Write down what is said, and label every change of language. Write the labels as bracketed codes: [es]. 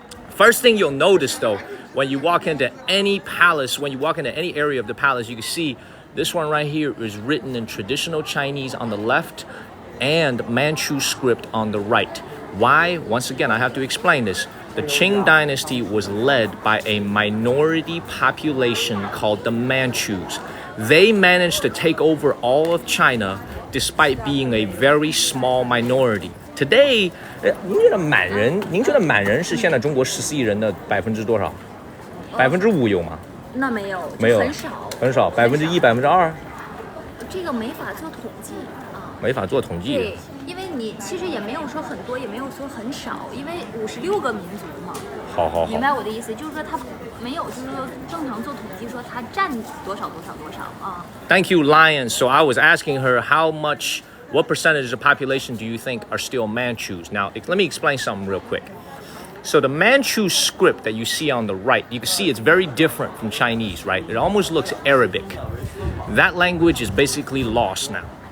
[en] First thing you'll notice, though, when you walk into any palace, when you walk into any area of the palace, you can see this one right here is written in traditional Chinese on the left and Manchu script on the right. Why? Once again, I have to explain this. The Qing dynasty was led by a minority population called the Manchus. They managed to take over all of China, despite being a very small minority. [zh] Today, 您觉得满人是现在中国14亿人的多少？5%有吗？那没有，没有，很少 1%、2%。这个没法做统计啊。没法做统计。对，因为你其实也没有说很多，也没有说很少，因为56个民族嘛。好。明白我的意思，就是说它没有，就是说正常做统计说它占多少啊。 [en] Thank you, Lion. So I was asking her what percentage of the population do you think are still Manchus? Now, let me explain something real quick. So the Manchu script that you see on the right, you can see it's very different from Chinese, right? It almost looks Arabic. That language is basically lost now.